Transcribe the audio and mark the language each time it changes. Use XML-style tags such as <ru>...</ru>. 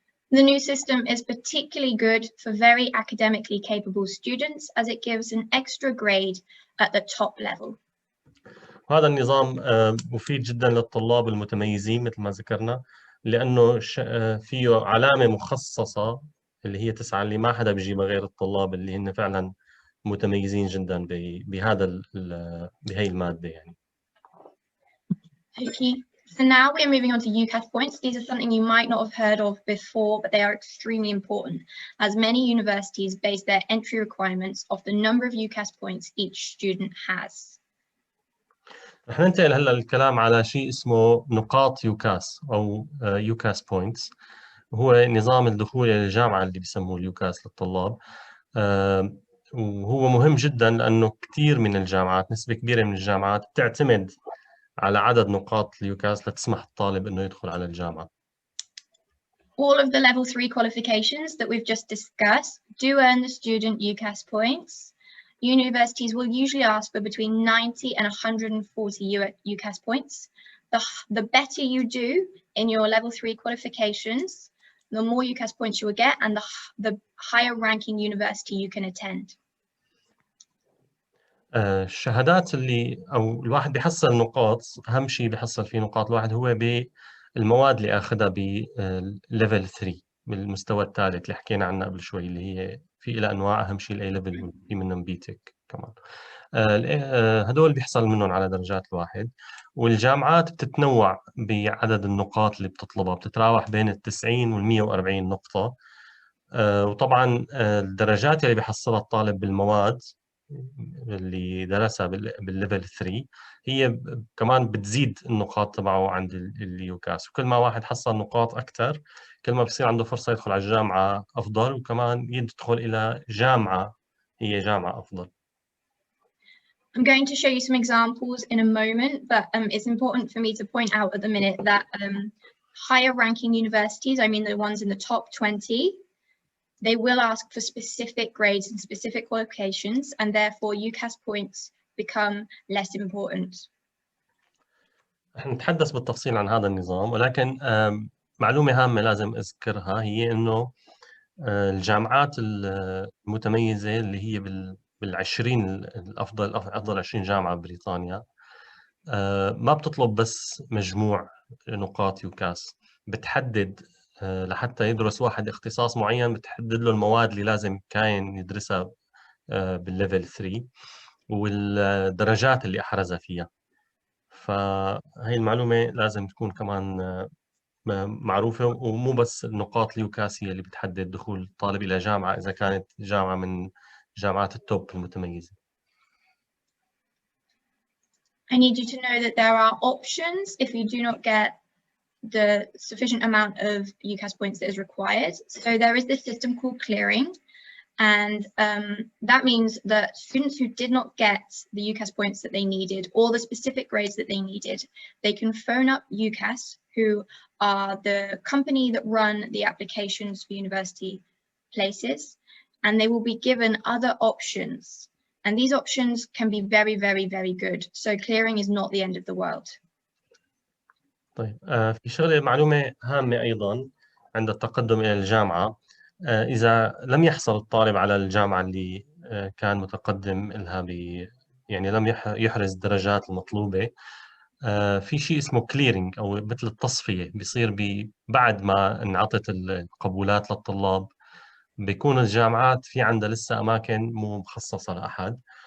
<en>The new system is particularly good for very academically capable students as it gives an extra grade at the top level.</en> <ar>هذا النظام مفيد جدا للطلاب المتميزين مثل ما ذكرنا، لأنه فيه علامة مخصصة اللي هي 9 اللي ما حدا بيجيبها غير الطلاب اللي هن فعلا متميزين جدا بهي المادة يعني.</ar> <en>Okay, so now we're moving on to UCAS points. These are something you might not have heard of before, but they are extremely important as many universities base their entry requirements off the number of UCAS points each student has.</en> <ar>رح ننتقل هلا الكلام على شيء اسمه نقاط يوكاس أو يوكاس بوينتس، هو نظام الدخول إلى الجامعة اللي بيسموه اليوكاس للطلاب. وهو مهم جدا لأنه كثير من الجامعات، نسبة كبيرة من الجامعات بتعتمد على عدد نقاط اليوكاس لتسمح الطالب إنه يدخل على الجامعة.</ar> <en>All of the level 3 qualifications that we've just discussed do earn the student UCAS points. Universities will usually ask for between 90 and 140 UCAS points. The better you do in your level 3 qualifications, the more UCAS points you will get and the higher ranking university you can attend.</en> <ar>الشهادات اللي أو الواحد بيحصل نقاط، أهم شيء بيحصل فيه نقاط الواحد هو بالمواد اللي أخذها بليفل 3 بالمستوى الثالث اللي حكينا عنه قبل شوي، اللي هي في إلى أنواع، أهم شيء الأي ليفل وفي منهم B-TEC كمان. هدول بيحصل منهم على درجات الواحد، والجامعات بتتنوع بعدد النقاط اللي بتطلبها، بتتراوح بين 90 وال 140 نقطة. وطبعا الدرجات اللي بيحصلها الطالب بالمواد اللي درسها بالليفل 3 هي كمان بتزيد النقاط تبعه عند اليوكاس، وكل ما واحد حصل نقاط أكثر كل ما بصير عنده فرصة يدخل على الجامعة أفضل، وكمان يدخل إلى جامعة هي جامعة أفضل.</ar> <en>I'm going to show you some examples in a moment, but it's important for me to point out at the minute that higher ranking universities, I mean the ones in the top 20, they will ask for specific grades and specific qualifications, and therefore UCAS points become less important.</en> <ar>نتحدث بالتفصيل عن هذا النظام، ولكن معلومة هامة لازم أذكرها هي إنه الجامعات المتميزة اللي هي بالعشرين الأفضل، أفضل 20 جامعة ببريطانيا، ما بتطلب بس مجموع نقاط يوكاس، بتحدد لحتى يدرس واحد اختصاص معين بتحدد له المواد اللي لازم كاين يدرسها بالليفل 3 والدرجات اللي أحرزها فيها. فهي المعلومة لازم تكون كمان معروفة، ومو بس النقاط اليوكاسية اللي بتحدد دخول الطالب إلى جامعة إذا كانت جامعة من جامعات التوب المتميزة.</ar> <en>I need you to know that there are options if you do not get the sufficient amount of UCAS points that is required. So there is this system called clearing, and that means that students who did not get the UCAS points that they needed or the specific grades that they needed, they can phone up UCAS, who are the company that run the applications for university places, and they will be given other options. And these options can be very, very, very good. So clearing is not the end of the world.</en> <ar>طيب في شغلة معلومة هامة أيضا عند التقدم إلى الجامعة، إذا لم يحصل الطالب على الجامعة اللي كان متقدم لها يعني لم يحرز الدرجات المطلوبة، في شيء اسمه كليرنج أو مثل التصفية بيصير بعد ما انعطت القبولات للطلاب، بيكون الجامعات في عندها لسه أماكن مو مخصصة لأحد.</ar>